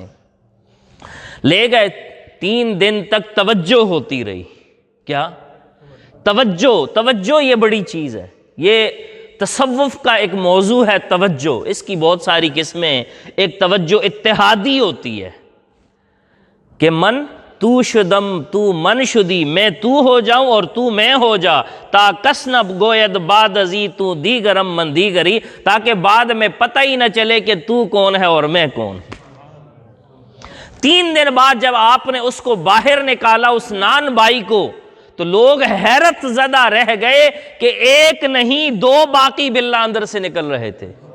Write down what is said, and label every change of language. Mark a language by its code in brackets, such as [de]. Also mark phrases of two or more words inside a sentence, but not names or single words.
[ur] لے گئے، 3 دن تک توجہ ہوتی رہی۔ کیا؟ توجہ یہ بڑی چیز ہے، یہ تصوف کا ایک موضوع ہے توجہ، اس کی بہت ساری قسمیں ہیں۔ ایک توجہ اتحادی ہوتی ہے کہ [fa] من تو شدم تو من شدی، [ur] میں تو ہو جاؤں اور تو میں ہو جا، [fa] تا کسنب گوید بعد ازی تو دیگرم من دیگری، [ur] تاکہ بعد میں پتہ ہی نہ چلے کہ تو کون ہے اور میں کون۔ 3 دن بعد جب آپ نے اس کو باہر نکالا، اس نان بھائی کو، تو لوگ حیرت زدہ رہ گئے کہ ایک نہیں 2 باقی باللہ اندر سے نکل رہے تھے۔